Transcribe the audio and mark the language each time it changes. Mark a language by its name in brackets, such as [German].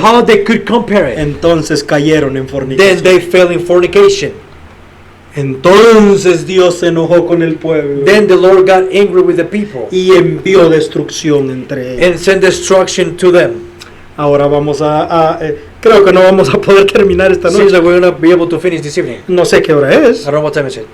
[English] How they could compare it? [Spanish] Entonces cayeron en [English] Then [Spanish] fornicación. [English] they fell in fornication. [Spanish] Entonces Dios se enojó con el pueblo [English] Then the Lord got angry with the people [Spanish] y envió destrucción entre ellos. [English] and sent destruction to them. [Spanish] Ahora vamos creo que no vamos a poder terminar esta [English] Seems [Spanish] noche. [English] like we're not be able to finish this evening. [Spanish] No sé qué hora es. [English] I don't know what time is it.